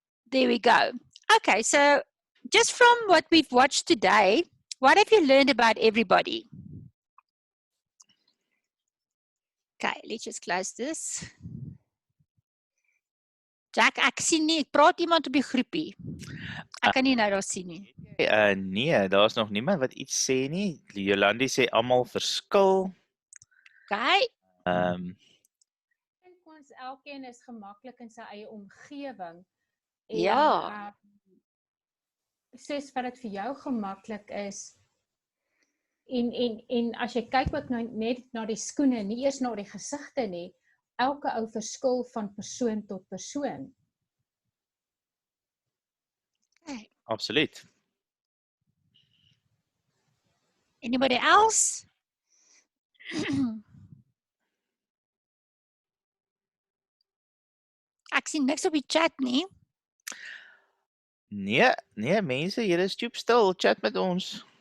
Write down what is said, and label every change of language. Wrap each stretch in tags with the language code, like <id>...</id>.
<en>There we go. Okay, so just from what we've watched today, what have you learned about everybody? Okay, let's just close this.</en> <af>Jack, ek sien nie, ek praat iemand op die groepie. Ek kan nie nou daar sien nie. Nee, daar's nog niemand wat iets sê nie. Jolandi sê almal verskil. Okay. Ek dink ons elkeen is gemaklik in sy eie omgewing. Ja. Soos wat dit vir jou gemaklik is. En as jy kyk ook net na die skoene, nie eers na die gesigte nie, elke ou verskil van persoon tot persoon. Okay. Absoluut.</af> <en>Anybody else?</en> <af>Ek sien niks op die chat nie. Nee mense, julle is stoep stil, chat met ons.</af>